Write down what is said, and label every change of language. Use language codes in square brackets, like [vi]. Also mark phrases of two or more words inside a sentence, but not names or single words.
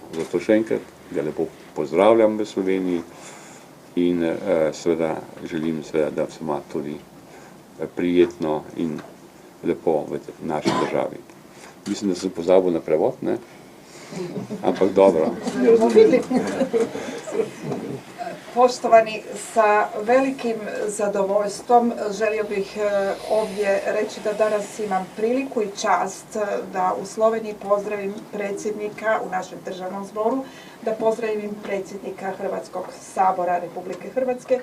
[sl] Zato še enkrat ga lepo pozdravljam v Sloveniji in seveda želim seveda, da se ima tudi prijetno in lepo v naši državi. Mislim, da sem pozabil na prevod, ne? Ampak dobro. [hr] Poštovani, sa velikim zadovoljstvom želio bih ovdje reći da danas imam priliku i čast da u Sloveniji pozdravim predsjednika u našem državnom zboru, da pozdravim predsjednika Hrvatskog sabora Republike Hrvatske.